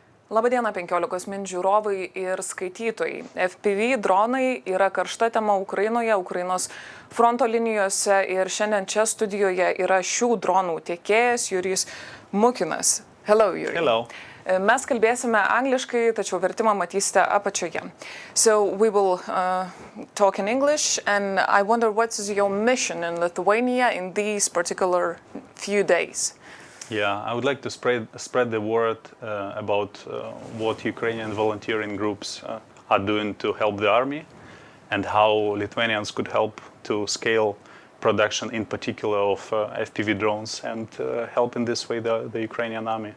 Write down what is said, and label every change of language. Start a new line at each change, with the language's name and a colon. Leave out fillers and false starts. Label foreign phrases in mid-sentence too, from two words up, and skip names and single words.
Lithuanian: Labadiena 15 min žiūrovai ir skaitytojai. FPV dronai yra karšta tema Ukrainoje, Ukrainos fronto linijose ir šiandien čia studijoje yra šių dronų tiekėjas Jurijus Mukinas.
English: Hello, Yuri. Hello.
Lithuanian: Mes kalbėsime angliškai, tačiau vertimą matysite apačioje.
English: So we will talk in English, and I wonder what is your mission in Lithuania in these particular few days? Yeah, I would like to spread the word about what Ukrainian volunteering groups are doing to help the army and how Lithuanians could help to scale production, in particular of FPV drones, and help in this way the Ukrainian army.